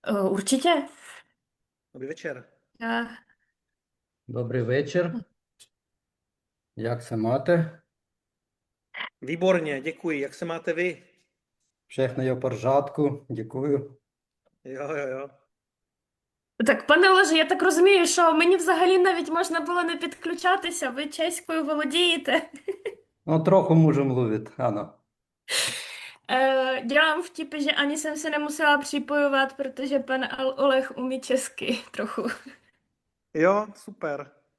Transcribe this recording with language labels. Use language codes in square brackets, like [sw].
[cs] Určitě. Dobrý večer. Já... Dobrý večer, jak se máte? Výborně, děkuji. Jak se máte vy? Všechno je v pořádku, děkuju. Jo. [uk] Так, пане Олеже, я так розумію, що мені взагалі навіть можна було не підключатися. Ви чеською володієте. [cs] No trochu můžu mluvit, ano. Dělám vtipy, že ani jsem se nemusela připojovat, protože pan Oleh umí česky trochu. Jo, super.